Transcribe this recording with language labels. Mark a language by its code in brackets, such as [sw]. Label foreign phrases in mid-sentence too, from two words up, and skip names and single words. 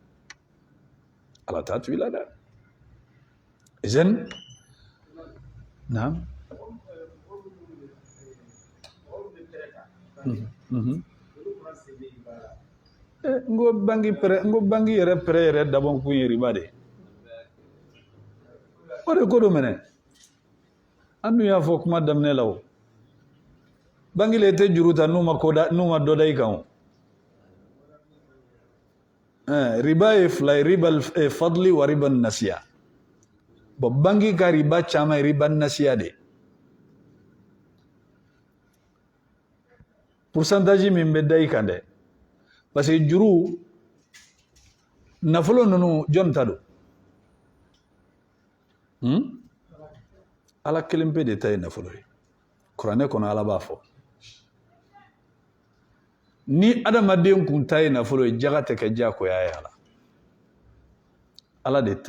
[bm] la dɛ izen naam n ko bangi yɛrɛ pɛrɛ yɛrɛ dabɔ kun ye riba de o de ko do mɛnɛ an dun y'a fɔ kuma daminɛ la o bangi le tɛ juru ta n'u ma dɔ da i kan o riba ye fila ye [ar] ربا الفضل وربا النسيئة [bm] bon bangi ka riba caman ye [ar] ربا النسيئة [bm] de pourcentage min bɛ da i kan dɛ [fr] parce que [bm] juru nafolo ninnu jɔn ta don ala kelen pe de ta ye nafolo ye kuranɛ kɔnɔ ala b'a fɔ ni adamaden kun ta ye nafolo ye jaga tɛ kɛ jakoya ye ala de